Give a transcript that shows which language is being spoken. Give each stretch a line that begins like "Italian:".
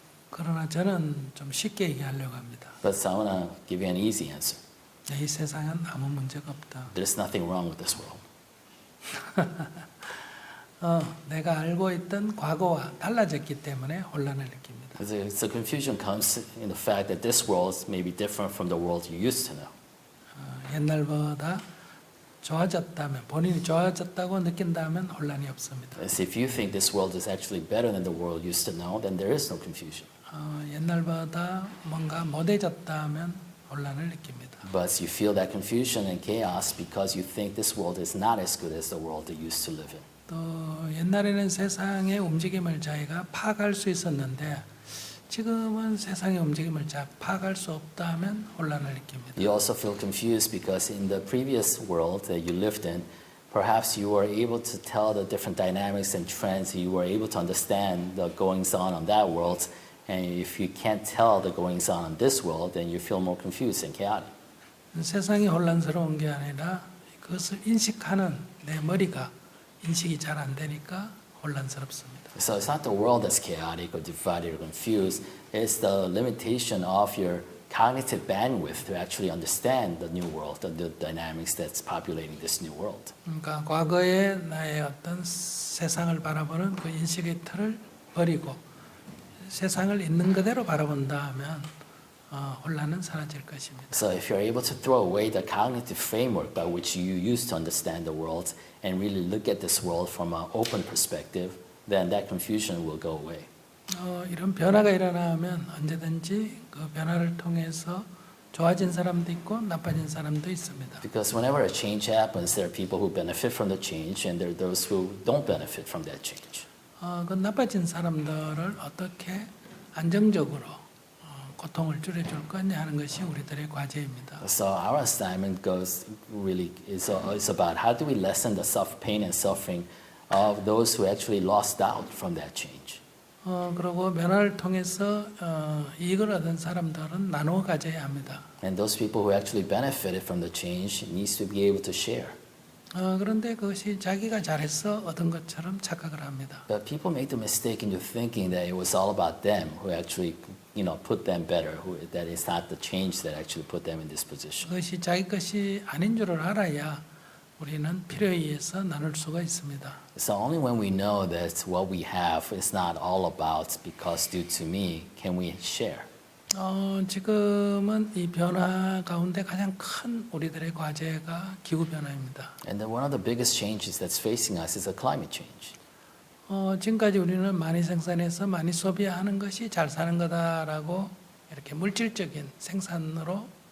Korean: 그러나 저는 좀 쉽게 얘기하려고 합니다.
English: But I want to give you an easy answer.
Korean: 이 세상은 아무 문제가 없다.
English: There's nothing wrong with this world.
Korean: 내가 알고 있던 과거와 달라졌기 때문에 혼란을 느낍니다.
English: The confusion comes in the fact that this world may be different from the world you used to know.
Korean: 옛날보다 좋아졌다면, 본인이 좋아졌다고 느낀다면 혼란이 없습니다.
English: As if you think this world is actually better than the world you used to know, then there is no confusion.
Korean: 옛날보다 뭔가 못해졌다면 혼란을 느낍니다.
English: But you feel that confusion and chaos because you think this world is not as good as the world that you used to live in.
Korean: 또 옛날에는 세상의 움직임을 저희가 파악할 수 있었는데 지금은 세상의 움직임을 잘 파악할 수 없다면 혼란을 느낍니다.
English: You also feel confused because in the previous world that you lived in, perhaps you were able to tell the different dynamics and trends. You were able to understand the goings on that world. And if you can't tell the goings on this world, then you feel more confused and chaotic.
Korean: 세상이 혼란스러운 게 아니라 그것을 인식하는 내 머리가 인식이 잘 안 되니까 혼란스럽습니다.
English: So it's not the world that's chaotic or divided or confused. It's the limitation of your cognitive bandwidth to actually understand the new world, the dynamics that's populating this new world.
Korean: 그러니까 과거의 나의 어떤 세상을 바라보는 그 인식의 틀을 버리고 세상을 있는 그대로 바라본다 하면 혼란은 사라질 것입니다.
English: So if you're able to throw away the cognitive framework by which you used to understand the world and really look at this world from an open perspective, then that confusion will go away.
Korean: 이런 변화가 일어나면 언제든지 그 변화를 통해서 좋아진 사람도 있고 나빠진 사람도 있습니다.
English: Because whenever a change happens, there are people who benefit from the change and there are those who don't benefit from that change.
Korean: 그 나빠진 사람들을 어떻게 안정적으로 고통을 줄여줄 거냐 하는 것이 우리들의 과제입니다.
English: So our assignment is about how do we lessen the pain and suffering of those who actually lost out from that change.
Korean: 그리고 변화를 통해서 이익을 얻은 사람들은 나누어 가져야 합니다.
English: And those people who actually benefited from the change needs to be able to share.
Korean: 그런데 그것이 자기가 잘해서 얻은 것처럼 착각을 합니다.
English: But people make the mistake into thinking that it was all about them who actually, put them better. That it's not the change that actually put them in this position.
Korean: 그것이 자기 것이 아닌 줄을 알아야 우리는 필요에 의해서 나눌 수가 있습니다.
English: So only when we know that what we have is not all about because due to me, can we share?
Korean: 지금은 이 변화 가운데 가장 큰 우리들의 과제가 기후 변화입니다.
English: And then one of the biggest changes that's facing us is a climate change.
Korean: 지금까지 우리는 많이 생산해서 많이 소비하는 것이 잘 사는 거다라고 이렇게 물질적인 생산으로